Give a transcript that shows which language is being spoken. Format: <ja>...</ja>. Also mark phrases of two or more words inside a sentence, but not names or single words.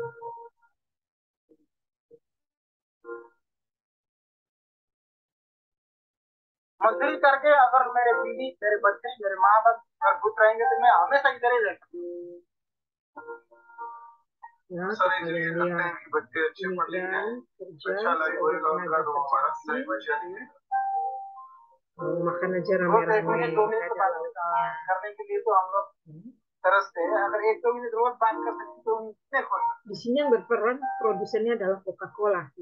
<hi>मजदूरी करके अगर मेरे बीवी मेरे बच्चे मेरे माँ बाप घर खुश रहेंगे तो मैं हमेशा इधर ही रहूंगा</hi> <id>Ya, kalian lihat imigran kerja sebagai tenaga kerja asing, ya. Makan aja rame-rame ada lauknya. Di sini yang berperan produsennya adalah Coca-Cola, ya.</id>